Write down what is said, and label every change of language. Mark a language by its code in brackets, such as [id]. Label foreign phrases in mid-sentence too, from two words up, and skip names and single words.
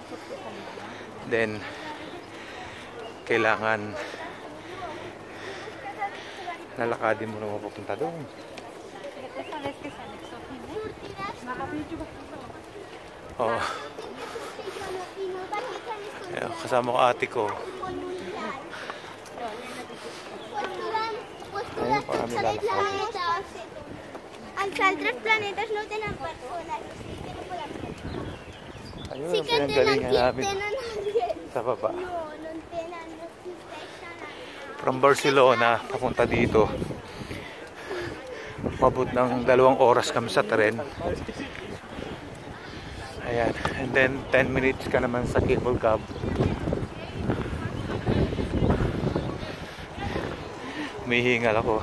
[tl] Then, kailangan lalakadin mo na mapupunta doon. Oh. Ayan, kasama ko ate ko. Ayun, parang [es] Aunque otros planetas no tienen personas. [tl] Ayun, [es] Sí [tl] ang [es] que [tl] pinanggalingan namin [es] tienen alguien. [tl] sa baba. [es] No, no tienen, no existen. [en] From Barcelona, [tl] papunta dito. Mabot ng 2 oras kami sa tren. Ayan, [en] and then [tl] 10 minutes ka naman sa cable cab. Humihingal ako.